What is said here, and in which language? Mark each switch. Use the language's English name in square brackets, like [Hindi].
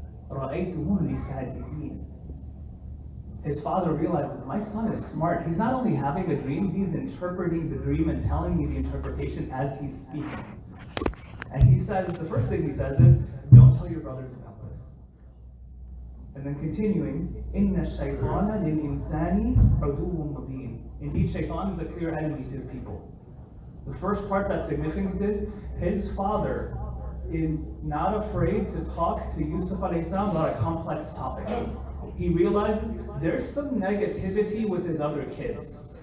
[Arabic] رَأَيْتُهُمْ لِسَاجِدِينَ. [English] His father realizes, my son is smart. He's not only having a dream, he's interpreting the dream and telling me the interpretation as he's speaking. And he says, the first thing he says is, don't tell your brothers about this. And then continuing, [Arabic] إِنَّ الشَّيْطَانَ لِلْإِنسَانِ عُدُوٌّ مُبِينٌ. [English] Indeed, shaitan is a clear enemy to people. The first part that's significant is, his father is not afraid to talk to Yusuf alayhi salam about a complex topic. He realizes there's some negativity with his other kids.